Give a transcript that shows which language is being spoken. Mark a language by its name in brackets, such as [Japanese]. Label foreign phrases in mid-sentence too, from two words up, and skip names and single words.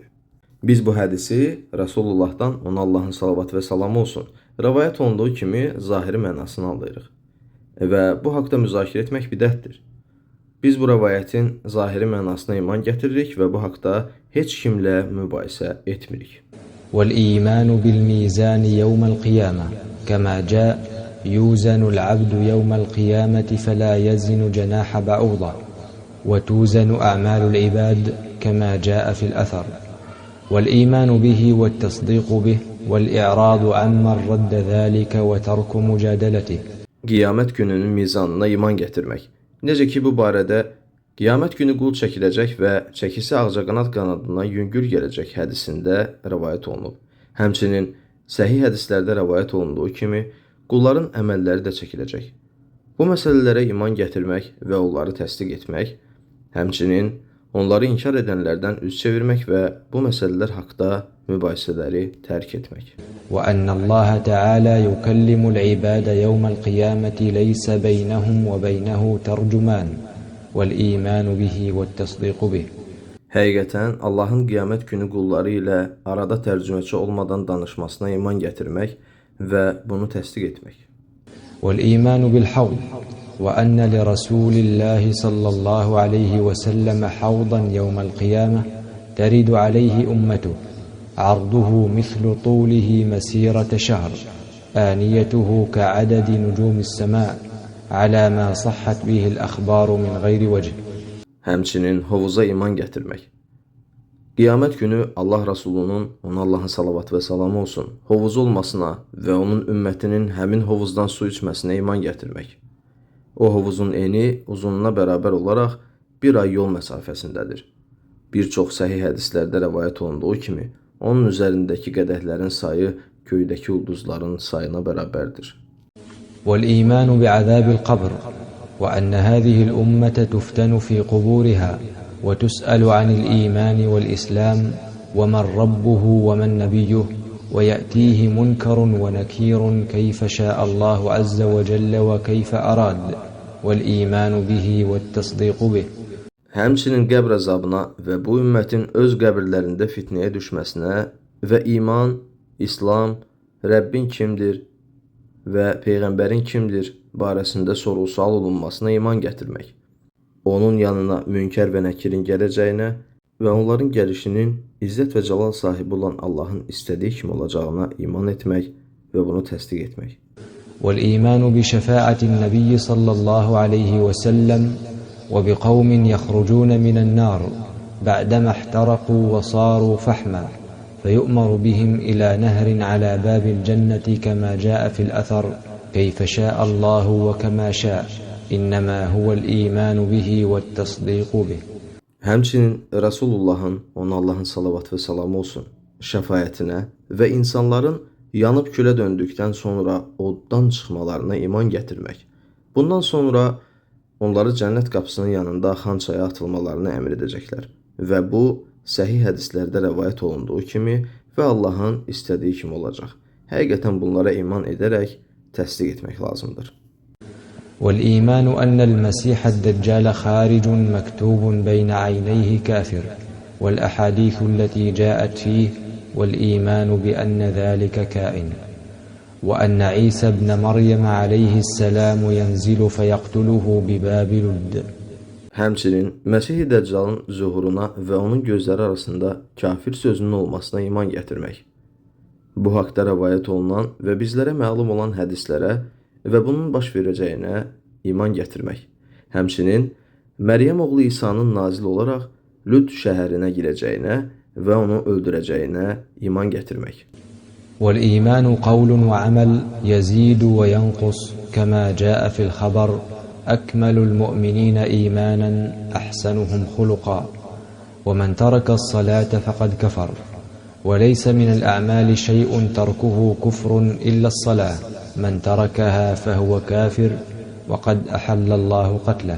[Azerbaijani] Biz bu hədisi Rəsulullahdan, ona Allahın salavat və salamı olsun, rəvayət olunduğu kimi zahiri mənasını anlayırıq. Və bu haqda müzakirə etmək bidətdir. Biz bu rəvayətin zahiri mənasına iman gətiririk və bu haqda heç kimlə mübahisə etmirik. [Arabic] وَالْإِيمَانُ بِالْمِيزَانِ يَوْمَ الْقِيَامَةِ كَمَا جَاءَ يُوزَنُ الْعَبْدُ يَوْمَ الْقِيَامَةِ فَلَا يَزِنُ جَنَاحَ بَعُوضَةٍ وَتُوزَنُ أَعْمَالُ الْعِبَادِ كَمَا جَاءَ فِي الْأَثَرِ وَالْإِيمَانُ بِهِ وَالتَّصْدِيقُ بِهِ وَالْإِعْرَاضُ عَمَّنْ رَدَّ ذَلِكَ وَتَرْكُ مُجَادَلَتِهِ. [Azerbaijani] Qiyamət gününün mizanına iman gətirmək. Necə ki, bu barədə qiyamət günü qul çəkiləcək və çəkisi ağcaqanad qanadına yüngül gələcək hədisində rəvayət olunub. Həmçinin səhih hədislərdə rəvayət olunduğu kimi qulların əməlləri də çəkiləcək. Bu məsələlərə iman gətirmək və onları təsdiq etmək, həmçinin onları inkar edənlərdən üz çevirmək və bu məsələlər haqda mübahisələri tərk etmək. [Arabic] وَأَنَّ اللَّهَ تَعَالَى يُكَلِّمُ الْعِبَادَ يَوْمَ الْقِيَامَةِ لَيْسَ بَيْنَهُمْ وَبَيْنَهُ تَرْجُمَانٌ وَالْإِيمَانُ بِهِ وَالتَّصْدِيقُ بِهِ. [Azerbaijani] Həqiqətən Allahın qiyamət günü qulları ilə arada tərcüməçi olmadan danışmasına iman gətirmək və bunu təsdiq etmək. [Arabic] وَالْإِيمَانُ بِالْحَوْضِ وَأَنَّ لِرَسُولِ اللَّهِ صَلَّى اللَّهُ عَلَيْهِ وَسَلَّمَ حَوْضًا يَوْمَ الْقِيَامَةِ تَرِدُ عَلَيْهِ أُمَّتُهُ عرضه مثل طوله مسيرة شهر آنيته كعدد نجوم السماء على ما صحت به الأخبار من غير وجه. [Azerbaijani] Həmçinin hovuza iman gətirmək. Qiyamət günü Allah Rasulunun, ona Allahın salavat və salamı olsun, hovuzu olmasına və onun ümmətinin həmin hovuzdan su içməsinə iman gətirmək. O hovuzun eni uzunluğuna bərabər olaraq bir ay yol məsafəsindədir. Bir çox səhih hədislərdə rəvayət olunduğu kimi, onun üzərindəki qədəhlərin sayı göydəki ulduzların sayına bərabərdir. [Arabic] والإيمان بعذاب القبر وأن هذه الأمة تفتن في قبورها وتسأل عن الإيمان والإسلام ومن ربه ومن نبيه ويأتيه منكر ونكير كيف شاء الله عز وجل وكيف أراد والإيمان به والتصديق به. [Azerbaijani] Həmçinin qəbr əzabına və bu ümmətin öz qəbirlərində fitnəyə düşməsinə və iman, İslam, Rəbbin kimdir və Peyğəmbərin kimdir barəsində sorğu-sual olunmasına iman gətirmək. Onun yanına münkər və nəkirin gələcəyinə və onların gəlişinin izzət və cəlal sahibi olan Allahın istədiyi kimi olacağına iman etmək və bunu təsdiq etmək. [Arabic] وَالْإِيمَانُ بِشَفَاعَةِ النَّبِيِّ صلى الله عليه وسلم وبقوم يخرجون من النار بعدما احترقوا وصاروا فحما فيؤمر بهم إلى نهر على باب الجنة كما جاء في الأثر كيف شاء الله وكما شاء إنما هو الإيمان به والتصديق به. [Azerbaijani] Həmçinin Rasulullahın, ona Allahın salavat və salamı olsun, şəfaətinə və insanların yanıb külə döndükdən sonra oddan çıxmalarına iman gətirmək. Bundan sonra onları cənnət qapısının yanında xan çaya atılmalarını əmr edəcəklər və bu səhih hədislərdə rəvayət olunduğu kimi və Allahın istədiyi kimi olacaq. Həqiqətən bunlara iman edərək təsdiq etmək lazımdır. [Arabic] والإيمان أن المسيح الدجال خارج مكتوب بين عينيه كافر والأحاديث التي جاءت فيه والإيمان بأن ذلك كائن وأن عيسى ابن مريم عليه السلام ينزل فيقتله بباب لد. [Azerbaijani] Həmçinin Məsih-i Dəccalın zuhuruna və onun gözləri arasında kafir sözünün olmasına iman gətirmək. Bu haqda rəvayət olunan və bizlərə məlum olan hədislərə və bunun baş verəcəyinə iman gətirmək. Həmçinin Məryəm oğlu İsa'nın nazil olaraq Lüd şəhərinə girəcəyinə və onu öldürəcəyinə iman gətirmək. [Arabic] والإيمان قول وعمل يزيد وينقص كما جاء في الخبر أكمل المؤمنين إيمانا أحسنهم خلقا ومن ترك الصلاة فقد كفر وليس من الأعمال شيء تركه كفر إلا الصلاة من تركها فهو كافر وقد أحل الله قتله.